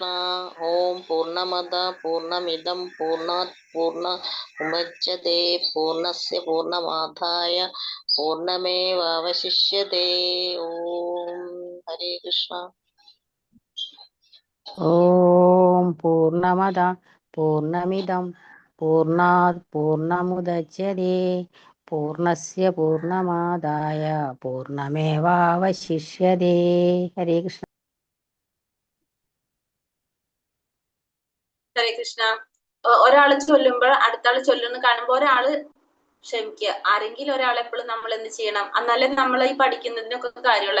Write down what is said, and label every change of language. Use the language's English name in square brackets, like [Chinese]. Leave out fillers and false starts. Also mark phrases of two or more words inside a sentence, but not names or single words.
[Sanskrit] ॐ पूर्णमदः पूर्णमिदं पूर्णात् पूर्णमुदच्यते पूर्णस्य पूर्णमादाय पूर्णमेवावशिष्यते. ഓം ഹരേ കൃഷ്ണ. ॐ पूर्णमदः पूर्णमिदं पूर्णात् पूर्णमुदच्यते पूर्णस्य पूर्णमादाय पूर्णमेवावशिष्यते. ഹരേ കൃഷ്ണ. ഹരേ കൃഷ്ണ. [Malayalam] ഒരാള് ചൊല്ലുമ്പോൾ അടുത്ത ആള് ചൊല്ലുന്ന കാണുമ്പോ ഒരാള് ക്ഷമിക്കുക. ആരെങ്കിലും ഒരാൾ എപ്പോഴും നമ്മൾ എന്ത് ചെയ്യണം, എന്നാലേ നമ്മൾ ഈ പഠിക്കുന്നതിനൊക്കെ കാര്യമുള്ളൂ.